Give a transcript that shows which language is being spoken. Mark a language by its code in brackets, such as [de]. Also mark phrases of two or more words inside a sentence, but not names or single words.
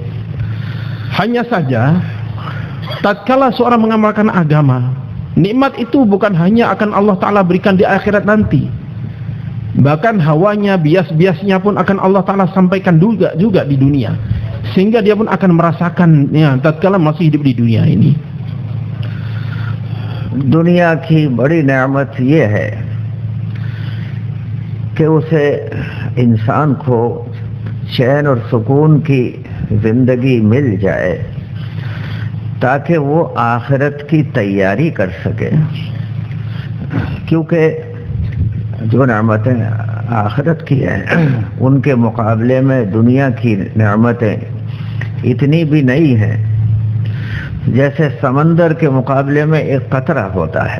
[id] Hanya saja tatkala seorang mengamalkan agama, nikmat itu bukan hanya akan [ar] الله تعالى [id] berikan di akhirat nanti, bahkan hawanya, bias-biasnya pun akan [ar] الله تعالى [id] sampaikan juga di dunia, sehingga dia pun akan merasakannya tatkala masih hidup di dunia ini. [hi] दुनिया की बड़ी नेमत ये है कि उसे इंसान को चैन और सुकून की ज़िंदगी मिल जाए ताकि वो आखिरत की तैयारी कर सके, क्योंकि जो नेमतें आखिरत की हैं उनके मुकाबले में दुनिया की नेमतें इतनी भी नहीं हैं जैसे समंदर के मुकाबले में एक कतरा होता है।